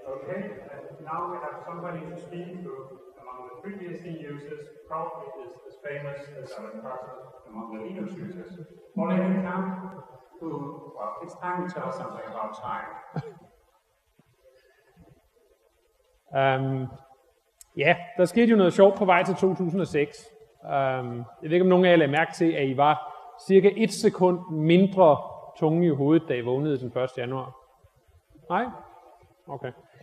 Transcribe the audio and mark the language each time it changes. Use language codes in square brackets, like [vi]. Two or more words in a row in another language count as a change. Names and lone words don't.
[en] Okay, and now we have somebody to speak who, among the FreeBSD users, probably is as famous as Alan Parsons among the Linux users. Oleg Camp, who, well, it's time to tell us something about time. [da] Ja, der skete jo noget sjovt på vej til 2006. Jeg ved ikke, om nogen af jer lagde mærke til, at I var cirka 1 sekund mindre tunge i hovedet, da I vågnede den 1. januar. Nej? Okay.